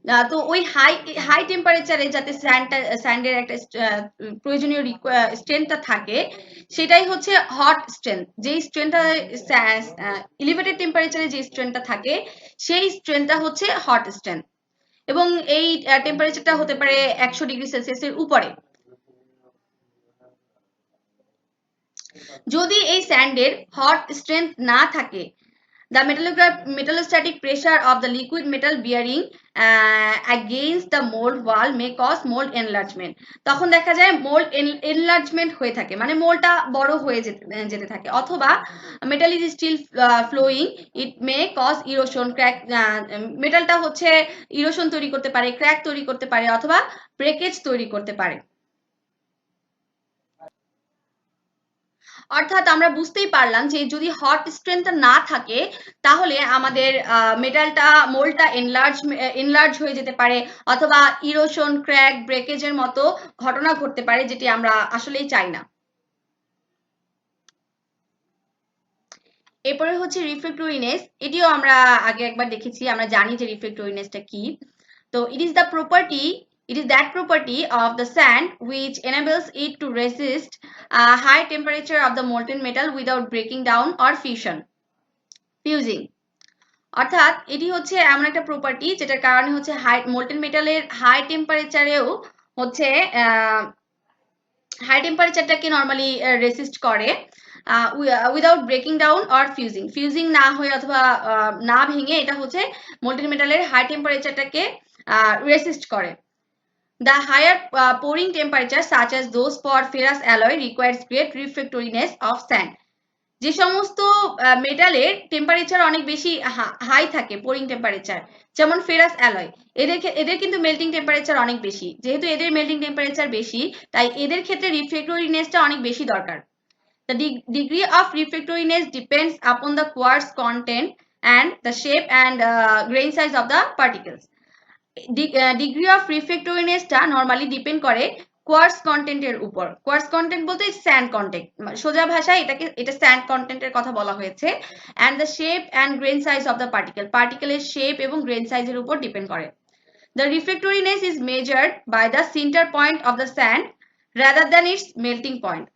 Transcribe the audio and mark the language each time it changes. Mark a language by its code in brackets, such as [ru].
[bn] তো ওই high high টেম্পারেচারে যাতে স্যান্ডের একটা প্রয়োজনীয় স্ট্রেংথটা থাকে সেটাই হচ্ছে হট স্ট্রেংথ। যেই স্ট্রেংথটা এলিভেটেড টেম্পারেচারে যে স্ট্রেংথটা থাকে সেই স্ট্রেংথটা হচ্ছে হট স্ট্রেংথ, এবং এই টেম্পারেচারটা হতে পারে 100 ডিগ্রি সেলসিয়াসের উপরে। যদি এই স্যান্ডের হট স্ট্রেংথ না থাকে, [en] the metallostatic pressure of the liquid metal bearing against the mold wall may cause mold enlargement। [bn] তখন দেখা যায় mold enlargement হয়ে থাকে, মানে মোলটা বড় হয়ে যেতে থাকে, অথবা [en] metal is still flowing, it may cause erosion, crack, [bn] মেটালটা হচ্ছে ইরোশন তৈরি করতে পারে, ক্র্যাক তৈরি করতে পারে অথবা ব্রেকেজ তৈরি করতে পারে। অর্থাৎ আমরা বুঝতেই পারলাম যে যদি হট স্ট্রেংথটা না থাকে তাহলে আমাদের মেটালটা মোল্ডটা এনলার্জ হয়ে যেতে পারে অথবা ইরোশন, ক্র্যাক, ব্রেকেজের মতো ঘটনা ঘটতে পারে, যেটি আমরা আসলেই চাই না। এরপরে হচ্ছে রিফ্লেক্টোরিনেস। এটিও আমরা আগে একবার দেখেছি, আমরা জানি যে রিফ্লেক্টোরিনেসটা কি। [en] তো it is that property of the sand which enables it to resist high temperature of the molten metal without breaking down or fusing। [bn] অর্থাৎ এটি হচ্ছে এমন একটা প্রপার্টি যেটার কারণে হচ্ছে মোল্টেন মেটালের হাই টেম্পারেচারেও হচ্ছে হাই টেম্পারেচারটাকে নর্মালি রেসিস্ট করে [en] without breaking down or fusing [bn] না হয়ে অথবা না ভেঙে এটা হচ্ছে মোল্টেন মেটালের হাই টেম্পারেচারটাকে রেসিস্ট করে। [en] The higher pouring temperature such as those for ferrous alloy requires great refractoriness of sand। [bn] যে সমস্ত মেটালের টেম্পারেচার অনেক বেশি হাই থাকে, পোরিং টেম্পারেচার, যেমন ফেরাস অ্যালয়, এদের কিন্তু মেল্টিং টেম্পারেচার অনেক বেশি। যেহেতু এদের মেল্টিং টেম্পারেচার বেশি, তাই এদের ক্ষেত্রে রিফ্র্যাক্টোরিনেসটা অনেক বেশি দরকার। [en] The degree of refractoriness depends upon the quartz content and the shape and grain size of the particles. [bn] Degree of refractoriness টা নরমালি ডিপেন্ড করে কোয়ার্টজ কন্টেন্টের উপর। কোয়ার্টজ কন্টেন্ট বলতে স্যান্ড কন্টেন্ট, সোজা ভাষায় এটা স্যান্ড কন্টেন্টের কথা বলা হয়েছে। [en] and the shape and grain size of the [bn] পার্টিকেলের shape এবং গ্রেন সাইজের উপর ডিপেন্ড করে। [en] The refractoriness is measured by the center point of the sand rather than its melting point.